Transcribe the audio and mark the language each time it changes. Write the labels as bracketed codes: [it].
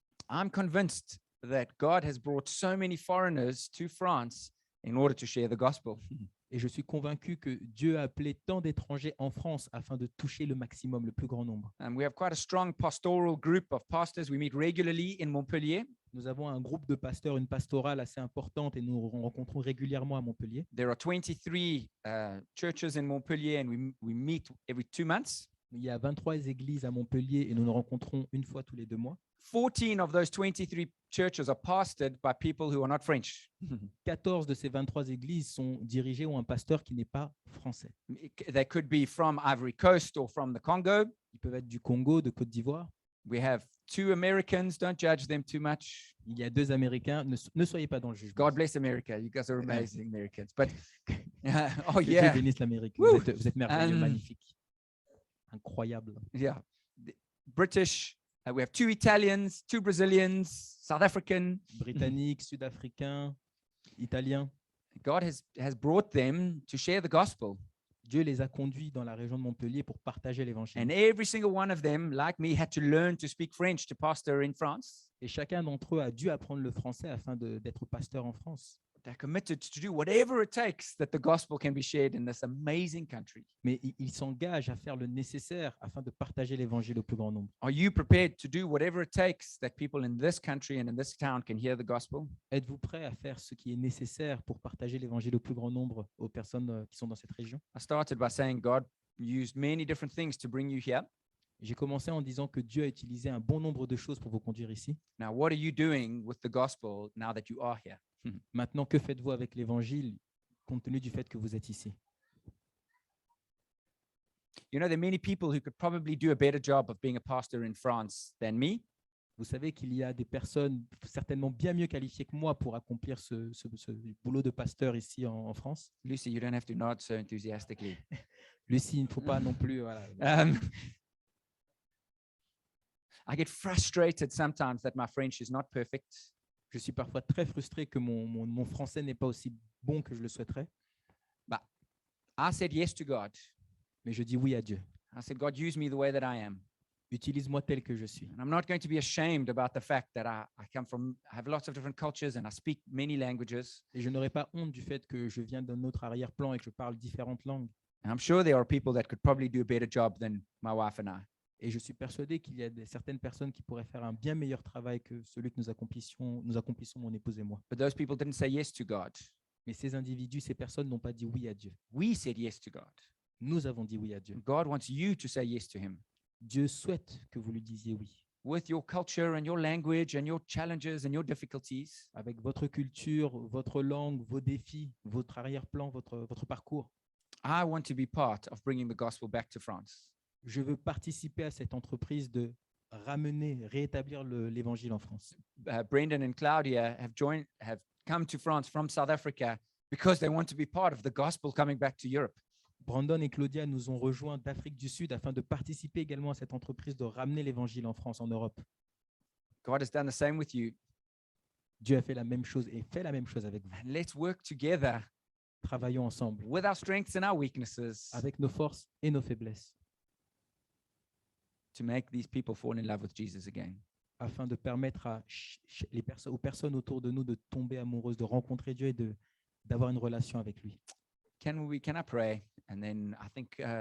[en] I'm convinced that God has brought so many foreigners to France in order to share the gospel. [fr] Et je suis convaincu que Dieu a appelé tant d'étrangers en France afin de toucher le maximum, le plus grand nombre. [en] And we have quite a strong pastoral group of pastors. We meet regularly in Montpellier. [fr] Nous avons un groupe de pasteurs, une pastorale assez importante et nous rencontrons régulièrement à Montpellier. [en] There are 23 churches in Montpellier, and we meet every 2 months. [fr] Il y a 23 églises à Montpellier et nous nous rencontrons une fois tous les 2 mois. [en] 14 of those 23 churches are pastored by people who are not French. [fr] 14 de ces 23 églises sont dirigées ou un pasteur qui n'est pas français. [en] They could be from Ivory Coast or from the Congo. [fr] Ils peuvent être du Congo, de Côte d'Ivoire. [en] We have 2 Americans. Don't judge them too much. [fr] Il y a 2 Américains. Ne soyez pas dans le jugement. [en] God bless America. You guys are amazing Americans. But oh [fr] Que Dieu [en] yeah, [fr] bénisse l'Amérique. Woo! Vous êtes merveilleux, Um, magnifiques. Incroyable. [en] yeah. The British. We have 2 Italians, 2 Brazilians, South African. [fr] Britanniques, Sud-Africains, Italiens. [en] God has brought them to share the gospel. [fr] Dieu les a conduits dans la région de Montpellier pour partager l'évangile. [en] And every single one of them, like me, had to learn to speak French to pastor in France. [fr] Et chacun d'entre eux a dû apprendre le français afin d'être pasteur en France. [en] They're committed to do whatever it takes that the gospel can be shared in this amazing country. [fr] Mais ils s'engagent à faire le nécessaire afin de partager l'évangile au plus grand nombre. [en] Are you prepared to do whatever it takes that people in this country and in this town can hear the gospel? [fr] Êtes-vous prêt à faire ce qui est nécessaire pour partager l'évangile au plus grand nombre aux personnes qui sont dans cette région? [en] I started by saying God used many different things to bring you here. [fr] J'ai commencé en disant que Dieu a utilisé un bon nombre de choses pour vous conduire ici. [en] Now, what are you doing with the gospel now that you are here? [fr] Maintenant, que faites-vous avec l'évangile compte tenu du fait que vous êtes ici? [en] You know, there are many people who could probably do a better job of being a pastor in France than me. [fr] Vous savez qu'il y a des personnes certainement bien mieux qualifiées que moi pour accomplir ce boulot de pasteur ici en France. [en] Lucy, you don't have to nod so enthusiastically. [fr] Lucie, il ne faut pas non plus. Voilà. [en] I get frustrated sometimes that my French is not perfect. [fr] Je suis parfois très frustré que mon français n'est pas aussi bon que je le souhaiterais, [en] I said yes to God. [fr] mais je dis oui à Dieu. [en] I said, God, use me the way that I am. [fr] Utilise-moi tel que je suis. [en] And I'm not going to be ashamed about the fact that I have lots of different cultures and I speak many languages. [fr] Et je n'aurai pas honte du fait que je viens d'un autre arrière-plan et que je parle différentes langues. [en] And I'm sure there are people that could probably do a better job than my wife and I. [fr] Et je suis persuadé qu'il y a certaines personnes qui pourraient faire un bien meilleur travail que celui que nous accomplissons mon épouse et moi. [en] But those people didn't say yes to God. [fr] Mais ces individus, ces personnes n'ont pas dit oui à Dieu. [en] We said yes to God. [fr] Nous avons dit oui à Dieu. [en] God wants you to say yes to him. [fr] Dieu souhaite que vous lui disiez oui. [en] With your culture and your language and your challenges and your difficulties, [fr] Avec votre culture, votre langue, vos défis, votre arrière-plan, votre parcours. [en] I want to be part of bringing the gospel back to France. [fr] Je veux participer à cette entreprise de rétablir l'évangile en France. [en] Brendan and Claudia have come to France from South Africa because they want to be part of the gospel coming back to Europe. [fr] Brandon et Claudia nous ont rejoints d'Afrique du Sud afin de participer également à cette entreprise de ramener l'évangile en France, en Europe. [en] God has done the same with you. [fr] Dieu a fait la même chose et fait la même chose avec vous. [en] And let's work together [fr] Travaillons ensemble [en] with our strengths and our weaknesses [fr] avec nos forces et nos faiblesses [en] to make these people fall in love with Jesus again. [fr] afin de permettre aux personnes autour de nous de tomber amoureuses, de rencontrer Dieu et d'avoir une relation avec lui. [en] Can I pray? And then I think